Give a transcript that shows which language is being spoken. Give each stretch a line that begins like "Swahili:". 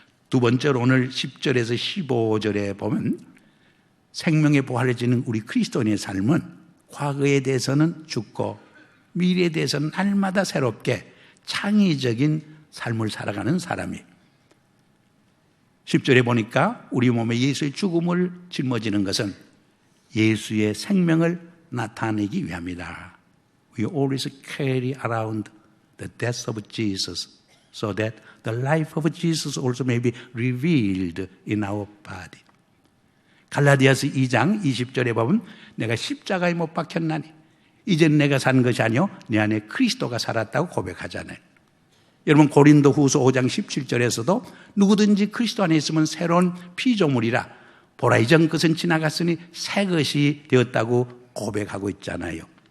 Korean: 두 번째로 오늘 10절에서 15절에 보면 생명의 보화를 지닌 우리 그리스도인의 삶은 과거에 대해서는 죽고 미래에 대해서는 날마다 새롭게 창의적인 삶을 살아가는 사람이에요. 10절에 보니까 우리 몸에 예수의 죽음을 짊어지는 것은 예수의 생명을 나타내기 위함이다.
English: We always carry around the death of Jesus so that the life of Jesus also may be revealed in our body.
Korean: 갈라디아서 2장 20절에 보면 내가 십자가에 못 박혔나니 이제는 내가 산 것이 아니요 내 안에 그리스도가 살았다고 고백하잖아요. 여러분 고린도 후서 5장 17절에서도 누구든지 그리스도 안에 있으면 새로운 피조물이라 보라 이전 것은 지나갔으니 새 것이 되었다고 고백하고 있잖아요.